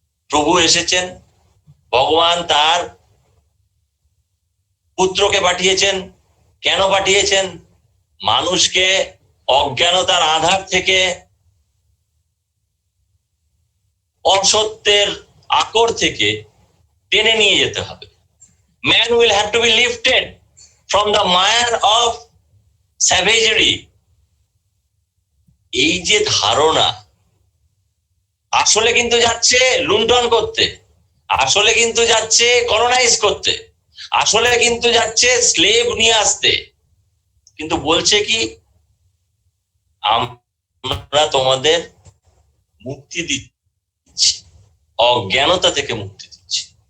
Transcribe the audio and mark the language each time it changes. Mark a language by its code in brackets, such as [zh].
[bn] প্রভু এসেছেন, ভগবান তার পুত্রকে পাঠিয়েছেন। কেন পাঠিয়েছেন? মানুষকে অজ্ঞানতার আধার থেকে, অসত্যের আকর থেকে টেনে নিয়ে যেতে হবে। [en] Man will have to be lifted from the mire of savagery. [bn] এই যে ধারণা, আসলে কিন্তু যাচ্ছে লুণ্ঠন করতে, আসলে কিন্তু যাচ্ছে কলোনাইজ করতে, আসলে কিন্তু যাচ্ছে স্লেভ নিয়ে আসতে। কিন্তু বলছে কি, আমরা তোমাদের মুক্তি দিচ্ছি, অজ্ঞানতা থেকে মুক্তি দিচ্ছি।